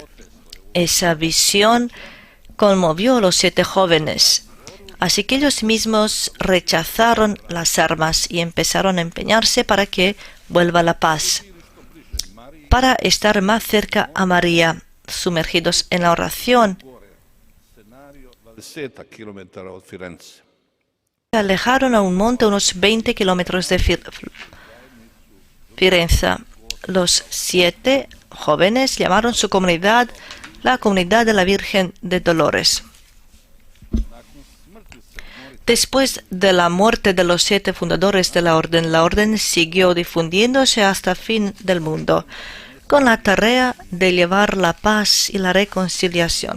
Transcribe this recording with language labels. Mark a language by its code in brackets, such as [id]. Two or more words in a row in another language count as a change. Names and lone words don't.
[es] Esa visión conmovió a los 7 jóvenes. Así que ellos mismos rechazaron las armas y empezaron a empeñarse para que vuelva la paz, para estar más cerca a María, sumergidos en la oración. [hr] scenario 20 kilometara od Firenze. [es] Se alejaron a un monte unos 20 kilómetros de Firenze. Los 7 jóvenes llamaron su comunidad la Comunidad de la Virgen de Dolores. Después de la muerte de los 7 fundadores de la orden siguió difundiéndose hasta el fin del mundo, con la tarea de llevar la paz y la reconciliación.